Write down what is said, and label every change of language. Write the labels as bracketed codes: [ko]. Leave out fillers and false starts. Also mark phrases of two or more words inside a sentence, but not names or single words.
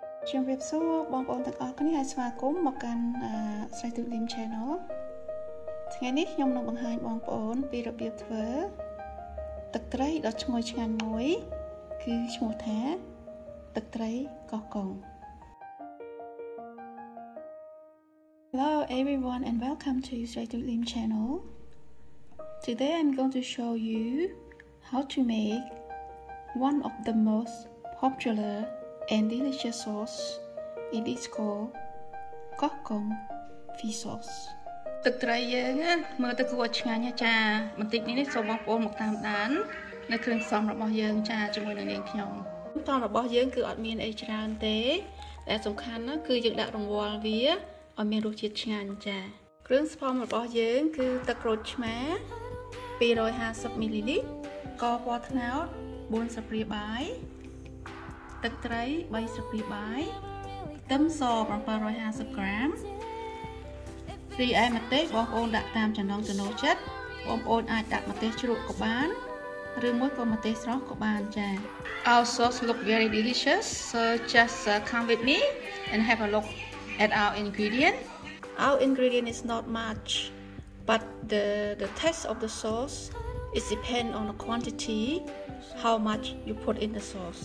[vi] Chào mừng [km] បងប្អូនទាំងអស់គ្នាស្វាគមន៍មកកាន់ស្រ័យទូលីម Channel ថ្ងៃនេះខ្ញុំនឹងបង្ហាញបងប្អូនពីរបៀបធ្វើទឹកត្រីដ៏ឈ្ងុយឆ្ងាញ់មួយគឺឈ្មោះថាទឹកត្រីកោះកុង [en] Hello everyone and welcome to ស្រ័យទូលីម Channel. Today I'm going to show you how to make one of the most popular and delicious sauce. It is called Kosh Kong Fish Sauce. [km] ទឹកត្រីយើងមើលទៅគួរឆ្ងាញ់ណាចាបន្តិចនេះសូមបងប្អូនមកតាមដាននៅគ្រឿងផ្សំរបស់យើងចាជាមួយនឹងនាងខ្ញុំតោះរបស់ យើងគឺអត់មានអីច្រើនទេតែសំខាន់ណាគឺយើងដាក់រង្វាល់វាឲ្យមានរសជាតិឆ្ងាញ់ចាគ្រឿងផ្សំ របស់យើងគឺទឹកក្រូចឆ្មា250 ml ស្ករពណ៌ត្នោត4ស្លាបព្រាបាយទឹកត្រី3ស្លាបព្រាបាយខ្ទឹមស750 ក្រាមស៊ីឯម្ទេសបងប្អូនដាក់តាមចំណង់ចំណូលចិត្តបងប្អូនអាចដាក់ម្ទេសជ្រក់ក៏បានឬមួយក៏ម្ទេសស្រស់ក៏បានចា [en] Our sauce look very delicious so just come with me and have a look at our ingredient. Our ingredient is not much but the taste of the sauce is depend on the quantity how much you put in the sauce.